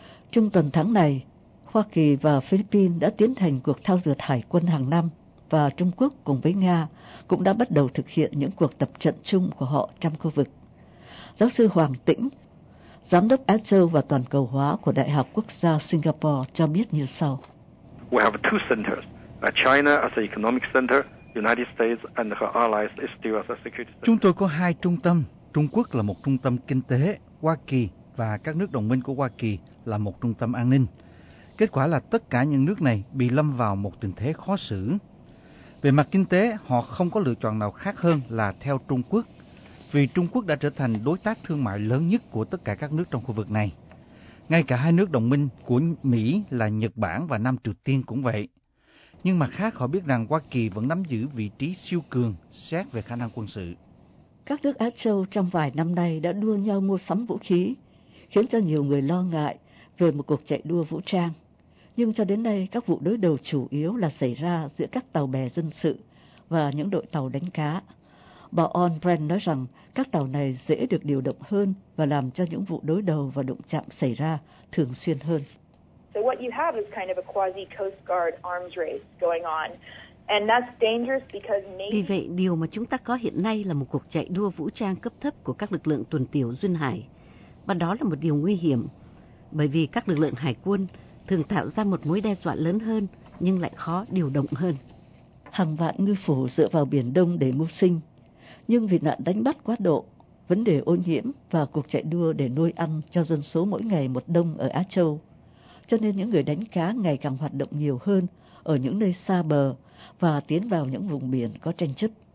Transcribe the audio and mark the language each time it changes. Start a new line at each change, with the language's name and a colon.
Vietnamese: Trung tuần tháng này, Hoa Kỳ và Philippines đã tiến hành cuộc thao dượt hải quân hàng năm, và Trung Quốc cùng với Nga cũng đã bắt đầu thực hiện những cuộc tập trận chung của họ trong khu vực. Giáo sư Hoàng Tĩnh, Giám đốc Á Châu và Toàn cầu hóa của Đại học Quốc gia Singapore cho biết như sau.
English: We have two centers, China as an economic center, United States and her allies is still as a security center.
Vietnamese: Chúng tôi có hai trung tâm, Trung Quốc là một trung tâm kinh tế, Hoa Kỳ và các nước đồng minh của Hoa Kỳ là một trung tâm an ninh. Kết quả là tất cả những nước này bị lâm vào một tình thế khó xử. Về mặt kinh tế, họ không có lựa chọn nào khác hơn là theo Trung Quốc, vì Trung Quốc đã trở thành đối tác thương mại lớn nhất của tất cả các nước trong khu vực này. Ngay cả hai nước đồng minh của Mỹ là Nhật Bản và Nam Triều Tiên cũng vậy. Nhưng mặt khác, họ biết rằng Hoa Kỳ vẫn nắm giữ vị trí siêu cường xét về khả năng quân sự. Các nước Á Châu trong vài năm nay đã đua nhau mua sắm vũ khí, khiến cho nhiều người lo ngại về một cuộc chạy đua vũ trang. Nhưng cho đến nay, các vụ đối đầu chủ yếu là xảy ra giữa các tàu bè dân sự và những đội tàu đánh cá. Bà Ohnbrand nói rằng các tàu này dễ được điều động hơn và làm cho những vụ đối đầu và đụng chạm xảy ra thường xuyên hơn.
English: So what you have is kind of a quasi Coast Guard arms race going on. And that's dangerous because maybe...
Vietnamese: Vì vậy, điều mà chúng ta có hiện nay là một cuộc chạy đua vũ trang cấp thấp của các lực lượng tuần tiểu duyên hải. Và đó là một điều nguy hiểm, bởi vì các lực lượng hải quân thường tạo ra một mối đe dọa lớn hơn, nhưng lại khó điều động hơn. Hàng vạn ngư phủ dựa vào Biển Đông để mưu sinh, nhưng vì nạn đánh bắt quá độ, vấn đề ô nhiễm và cuộc chạy đua để nuôi ăn cho dân số mỗi ngày một đông ở Á Châu, cho nên những người đánh cá ngày càng hoạt động nhiều hơn ở những nơi xa bờ và tiến vào những vùng biển có tranh chấp.